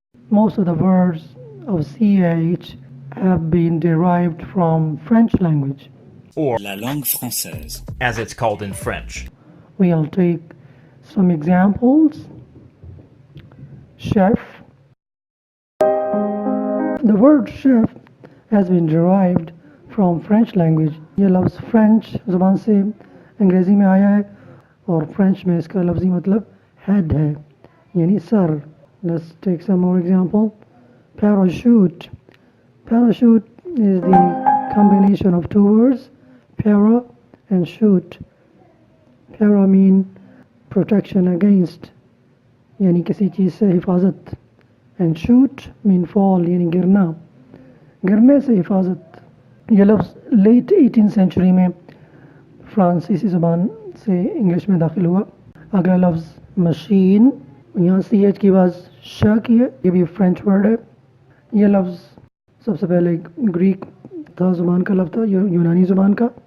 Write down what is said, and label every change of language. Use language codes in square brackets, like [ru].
[en] Most of the words of CH have been derived from French language, or [fr] la langue française, [en] as it's called in French. We'll take some examples. Chef. The word chef has been derived from French language. [ur] یہ لفظ French زبان سے انگریزی میں آیا ہے اور French میں اس کا لفظی مطلب ہیڈ ہے، یعنی سر۔ [en] Let's take some more example. Parachute. Parachute is the combination of two words, para and shoot. Para mean protection against، [ur] یعنی کسی چیز سے حفاظت، [en] and shoot mean fall، [ur] یعنی گرنا، گرنے سے حفاظت۔ یہ لفظ لیٹ 18th سینچری میں فرانسیسی زبان سے انگلش میں داخل ہوا۔ اگلا لفظ مشین، یہاں سی ایچ کی آواز شا کی ہے، یہ بھی فرینچ ورڈ ہے۔ یہ لفظ سب سے پہلے گریک تھا زبان کا لفظ تھا، یونانی زبان کا،